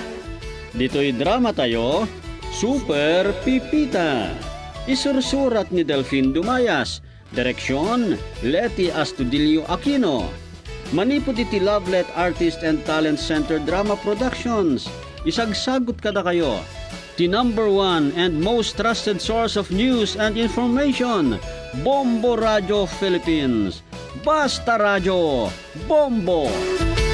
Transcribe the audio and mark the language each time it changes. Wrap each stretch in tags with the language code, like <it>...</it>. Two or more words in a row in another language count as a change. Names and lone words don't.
<ilo>Dito'y drama tayo, Super Pipita. Isursurat ni Delphine Dumayas. Direksyon, Leti Astudillo Aquino. Manipod iti Lovelet Artist and Talent Center Drama Productions. Isagsagot kada kayo.</ilo> <en>The #1 and most trusted source of news and information, Bombo Radio Philippines. Basta Radio, Bombo!</en>